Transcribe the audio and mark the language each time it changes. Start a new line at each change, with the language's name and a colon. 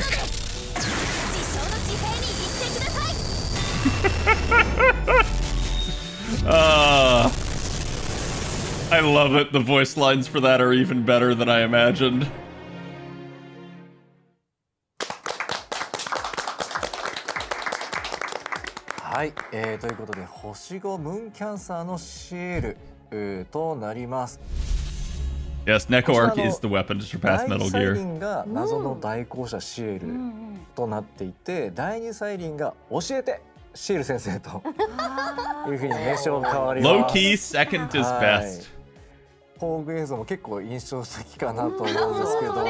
Japanese: 地上の地平に行ってください。
English: I love it. The voice lines for that are even better than I imagined.
Japanese: はい、ということで星5ムーンキャンサーのシエルとなります。
English: Yes, Neko Arc is the weapon to surpass Metal
Japanese: サイリンが謎の代行者シエルとなっていて、第2サイリンが教えてシエル先生というふうに名称が変わります。
English: Low key, second is best.
Japanese: 工具映像も結構印象的かなと思うんですけど、